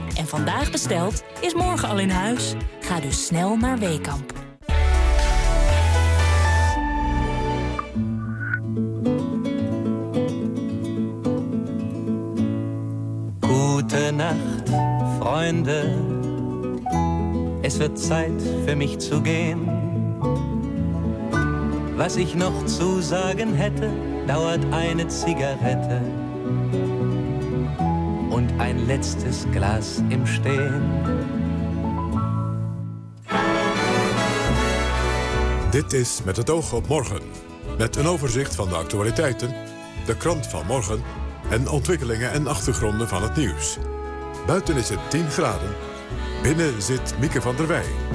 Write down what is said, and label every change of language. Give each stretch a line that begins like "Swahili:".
Dutch: En vandaag besteld, is morgen al in huis. Ga dus snel naar Weekamp. Goedenacht, vrienden.
German: Es wird Zeit für mich zu gehen. Was ich noch zu sagen hätte, dauert eine Zigarette und ein letztes Glas im Stehen.
Dutch: Dit is Met het oog op morgen. Met een overzicht van de actualiteiten, de krant van morgen en ontwikkelingen en achtergronden van het nieuws. Buiten is het 10 graden. Binnen zit Mieke van der Wij.